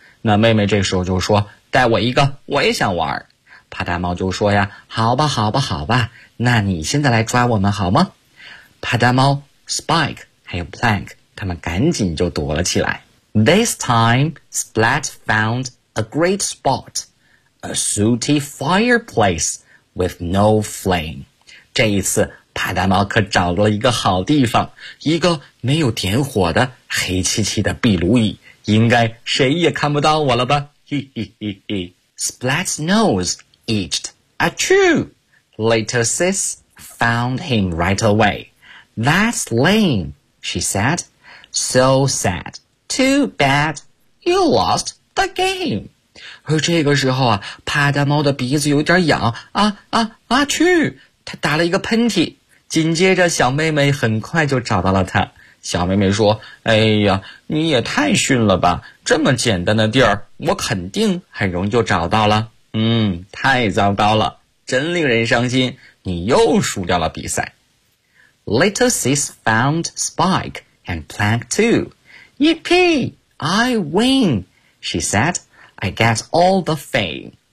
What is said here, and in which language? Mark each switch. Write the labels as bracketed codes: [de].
[zh] 那妹妹这时候就说，带我一个，我也想玩。啪嗒猫就说呀，好吧好吧好吧，那你现在来抓我们好吗？啪嗒猫、Spike 还有 Plank 他们赶紧就躲了起来。 [en] This time Splat found a great spot, a sooty fireplace with no flame. [zh] 这一次啪嗒猫可找到了一个好地方，一个没有点火的黑漆漆的壁炉椅，应该谁也看不到我了吧。 [en] Splat's nose itched. Achoo! Little sis found him right awayThat's lame, she said. So sad. Too bad. You lost the game. [zh] 而这个时候啊，啪嗒猫的鼻子有点痒啊啊啊去，他打了一个喷嚏。紧接着小妹妹很快就找到了他。小妹妹说，哎呀，你也太逊了吧，这么简单的地儿我肯定很容易就找到了。太糟糕了，真令人伤心，你又输掉了比赛。 [en] Little sis found Spike and Plank too. Yippee! I win! She said, I get all the fame.